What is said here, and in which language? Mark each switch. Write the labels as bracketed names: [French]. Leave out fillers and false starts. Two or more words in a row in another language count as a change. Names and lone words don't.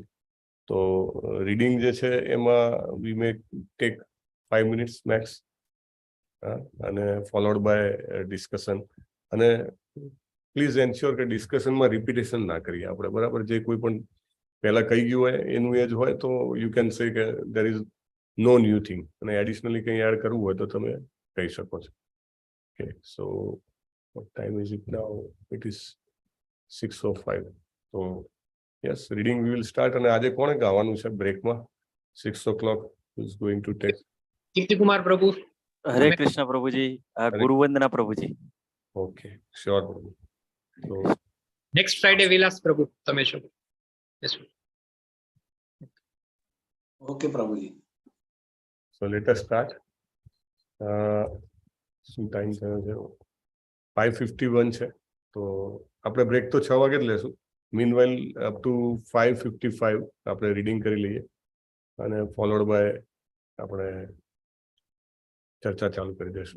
[Gujarati] તો રીડિંગ જે છે એમાં [English] we may take 5 minutes max, [Gujarati] અને [English] followed by discussion. [Gujarati] અને [English] please ensure [Gujarati] કે ડિસ્કશનમાં રિપીટેશન ના કરીએ આપણે, બરાબર? જે કોઈ પણ પહેલા કહી ગયું હોય એનું એ જ હોય તો [English] you can say [Gujarati] કે [English] there is no new thing, [Gujarati] અને એડિશનલી કંઈ એડ કરવું હોય તો તમે કહી શકો છો. [English] okay, so what time is it now? It is 6:05. તો yes, reading we will start. [Gujarati] અને આજે કોણે ગાવાનું છે બ્રેકમાં 6 o'clock? [English] is going to take? [Gujarati] કીર્તિકુમાર પ્રભુ. [Hindi] हरे कृष्ण प्रभु जी, गुरु वंदना प्रभु जी. [English] okay, sure [Gujarati] પ્રભુ. તો [English] next Friday [Gujarati] વિલાસ પ્રભુ તમે છો. [English] Yes, sir. Okay, Prabhuji. so let us start. [Gujarati] શું ટાઈમ થયો છે? 5:51 છે. તો આપણે બ્રેક તો 6 વાગે જ લેશું. [English] meanwhile up to [Gujarati] 5:55 આપણે રીડિંગ કરી લઈએ, અને [English] followed by [Gujarati] આપણે ચર્ચા ચાલુ કરી દઈશું.